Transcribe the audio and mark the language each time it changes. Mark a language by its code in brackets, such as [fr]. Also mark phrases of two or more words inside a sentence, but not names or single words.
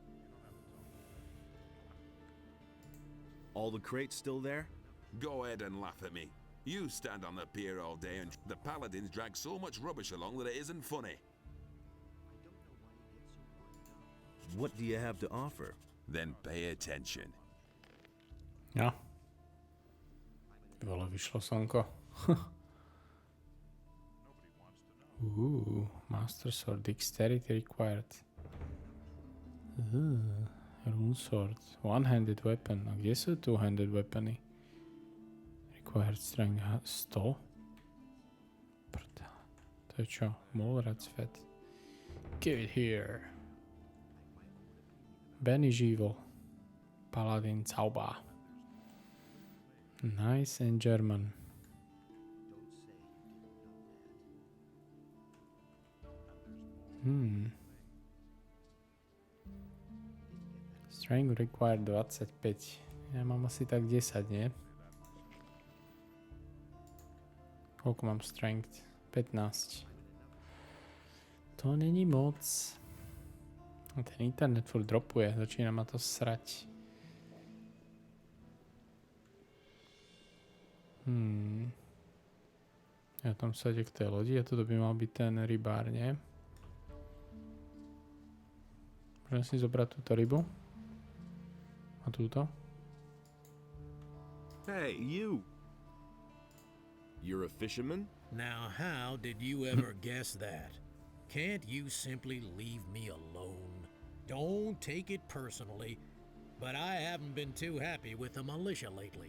[en] All the crates still there? Go ahead and laugh at me. You stand on the pier all day and the Paladins drag so much rubbish along that it isn't funny. What do you have to offer? Then pay attention. [sk] Ja. Vole, vyšlo slnko. [en] Master Sword, Dexterity required. Rune Sword, One-handed weapon. [sk] A kde sú two-handed weapony? [en] Required strength 100? [sk] Prdele. To je čo? [en] Molrad's Fett. Give it here. Banish Evil. Paladin Zauber. Nice and German. Strength required 25. [sk] Ja mám asi tak 10, nie? Koľko mám strength? 15. To není moc. A ten internet furt dropuje, začína ma to srať. Ja tam sa ide k tej lodi a toto by mal byť ten rybár, nie? Môžem si zobrať túto rybu? A túto? [en] Hey, you! You're a fisherman? Now, how did you ever guess that? Can't you simply leave me alone? Don't take it personally, but I haven't been too happy with the militia lately.